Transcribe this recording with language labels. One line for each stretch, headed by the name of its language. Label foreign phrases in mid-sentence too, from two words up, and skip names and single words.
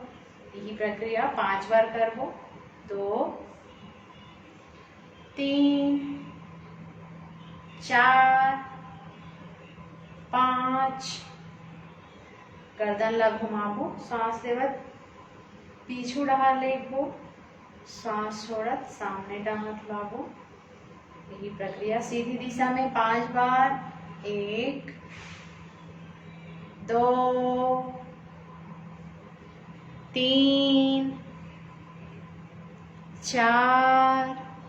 Chhattisgarhi: यही प्रक्रिया 5 बार करबो। 2 3 4 5। गर्दन ला घुमाबो, सांस लेवत पीछू डहार लेबो, सांस छोड़त सामने डांट लाबो। यही प्रक्रिया सीधी दिशा में 5 बार। 1 2 3 4